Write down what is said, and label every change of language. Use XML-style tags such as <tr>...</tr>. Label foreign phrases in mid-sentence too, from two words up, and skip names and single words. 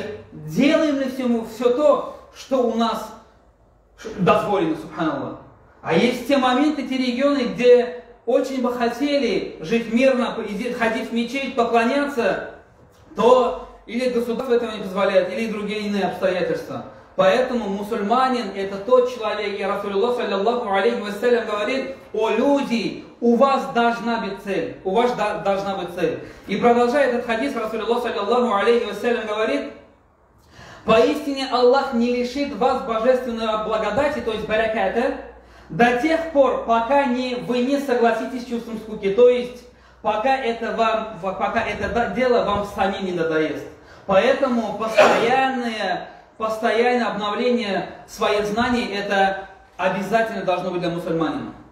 <ru>Делаем ли все то, что у нас дозволено, субханаллах? А есть те моменты, те регионы, где очень бы хотели жить мирно, ходить в мечеть, поклоняться, то или государство этого не позволяет, или другие иные обстоятельства. Поэтому мусульманин – это тот человек, и</ru> <ar>رسول الله صلى الله عليه وسلم</ar> <ru>говорит: «О люди, у вас должна быть цель, у вас должна быть цель». И продолжая этот хадис,</ru> <ar>رسول الله صلى الله عليه وسلم</ar> <ru>говорит: «Поистине Аллах не лишит вас божественной благодати, то есть бараката, до тех пор, пока вы не согласитесь с чувством скуки, то есть пока это дело вам самим не надоест». Поэтому постоянное обновление своих знаний – это обязательно должно быть для мусульманина.</ru>